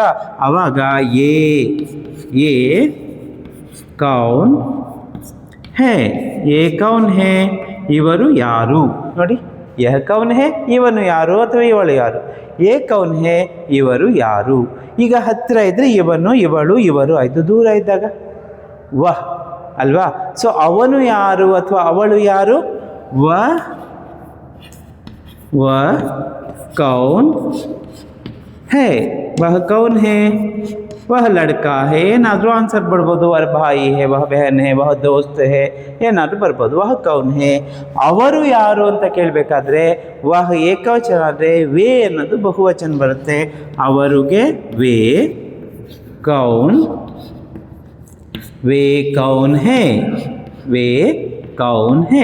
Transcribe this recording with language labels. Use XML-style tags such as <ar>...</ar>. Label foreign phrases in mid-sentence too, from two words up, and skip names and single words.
<hi>ಆವಾಗ ये कौन है, ये कौन है,</hi> <kn>ಇವರು ಯಾರು. ನೋಡಿ,</kn> <hi>यह कौन है,</hi> <kn>ಇವನು ಯಾರು ಅಥವಾ ಇವಳು ಯಾರು.</kn> <hi>ये कौन है,</hi> <kn>ಇವರು ಯಾರು. ಈಗ ಹತ್ತಿರ ಇದ್ದರೆ ಇವನು ಇವಳು ಇವರು ಆಯಿತು. ದೂರ ಇದ್ದಾಗ ವಹ್ ಅಲ್ವಾ. ಸೊ ಅವನು ಯಾರು ಅಥವಾ ಅವಳು ಯಾರು,</kn> <hi>वह कौन है, वह कौन है, वह लड़का है.</hi> <kn>ಏನಾದರೂ ಆನ್ಸರ್ ಬರ್ಬೋದು.</kn> <hi>वह भाई है, वह बहन है, वह दोस्त है,</hi> <kn>ಏನಾದರೂ ಬರ್ಬೋದು.</kn> <hi>वह कौन है,</hi> <kn>ಅವರು ಯಾರು ಅಂತ ಕೇಳಬೇಕಾದ್ರೆ ವಹ ಏಕವಚನ ಆದರೆ ವೇ ಅನ್ನೋದು ಬಹುವಚನ ಬರುತ್ತೆ.</kn> <hi>ಅವರಿಗೆ वे कौन, वे कौन है, वे कौन है.</hi>